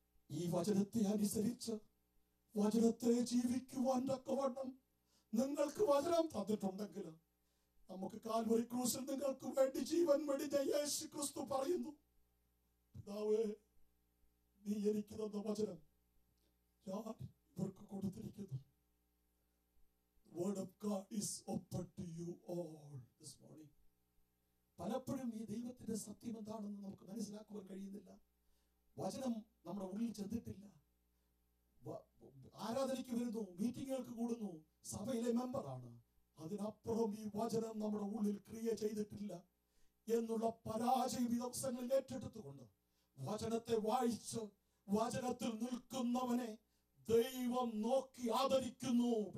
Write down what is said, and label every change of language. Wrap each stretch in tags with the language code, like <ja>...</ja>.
<ml>ഈ വചനത്തെ അനുസരിച്ച് വചനത്തെ ജീവിക്കുവാൻ തക്കവണ്ണം നിങ്ങൾക്ക് വചനം തന്നിട്ടുണ്ടെങ്കിൽ നമുക്ക് കാൽവരി ക്രൂശിൽ നിങ്ങൾക്ക് വേണ്ടി ജീവൻ വെടിഞ്ഞ യേശു ക്രിസ്തു പറയുന്നു, പിതാവേ, നീ എനിക്ക് തന്ന വചനം ഞാൻ ഇവർക്ക് കൊടുത്തിരിക്കുന്നു.</ml> <en>Word of God is open to you all this morning.</en> <ml>പലപ്പോഴും ഈ ദൈവത്തിന്റെ സത്യം എന്താണെന്ന് നമുക്ക് മനസ്സിലാക്കുവാൻ കഴിയുന്നില്ല. വചനം നമ്മുടെ ഉള്ളിൽ ചെന്നിട്ടില്ല. ആരാധനയ്ക്ക് വരുന്നു, മീറ്റിങ്ങുകൾക്ക് കൂടുന്നു, സഭയിലെ മെമ്പറാണ്, അതിനപ്പുറം ഈ വചനം നമ്മുടെ ഉള്ളിൽ ക്രിയ ചെയ്തിട്ടില്ല എന്നുള്ള പരാജയം ഈ ദിവസങ്ങളിൽ ഏറ്റെടുത്തുകൊണ്ട് വചനത്തെ വായിച്ച് വചനത്തിൽ നിൽക്കുന്നവനെ ദൈവം നോക്കി ആദരിക്കുന്നു.</ml>